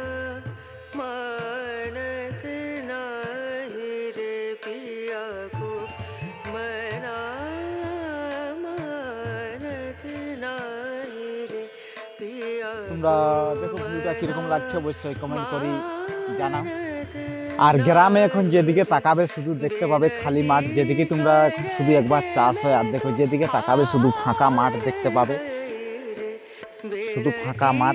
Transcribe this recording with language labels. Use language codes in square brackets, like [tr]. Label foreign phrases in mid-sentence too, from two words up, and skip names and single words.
[hi] मानत नाही रे, पिया को मना मानत नाही रे, पिया [bn] তোমরা দেখো ভিউটা কিরকম লাগছে, অবশ্যই কমেন্ট করে জানাও। আর গ্রামে এখন যেদিকে তাকাবে শুধু দেখতে পাবে খালি মাঠ। যেদিকে তোমরা এখন শুধু একবার চাষ হয়, আর দেখো যেদিকে তাকাবে শুধু ফাঁকা মাঠ দেখতে পাবে, শুধু ফাঁকা মাঠ।